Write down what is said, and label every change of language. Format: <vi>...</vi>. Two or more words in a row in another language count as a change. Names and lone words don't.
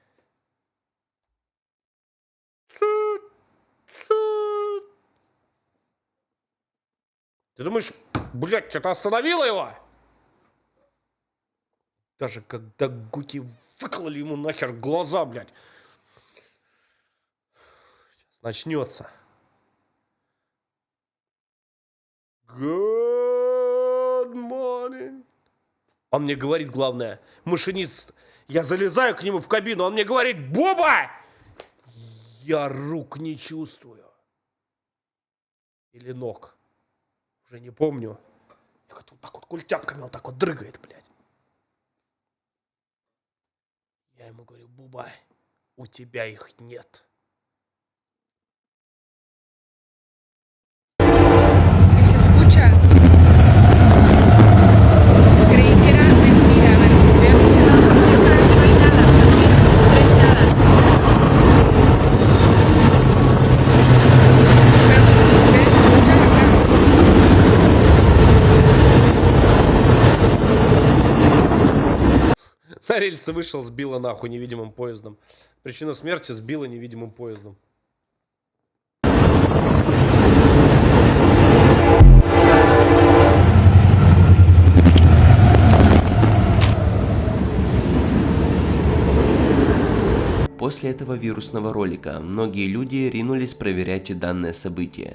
<ru>Ты думаешь, блядь, что-то остановило его? Даже когда гуки выкололи ему нахер глаза, блядь. Сейчас начнется.</ru> <en>Good morning.</en> <ru>Он мне говорит, главное, машинист, я залезаю к нему в кабину, он мне говорит, Буба! Я рук не чувствую. Или ног. Уже не помню. Вот так вот культяпками вот так вот дрыгает, блядь. Я ему говорю, Буба, у тебя их нет.</ru> <es>Y se escucha. Creí que era mentira, a ver, vean ese lado, no hay nada, no hay nada. Pero se escucha acá.</es> <ru>На рельсы вышел, сбило нахуй невидимым поездом. Причина смерти сбила невидимым поездом. После этого вирусного ролика многие люди ринулись проверять данное событие.</ru>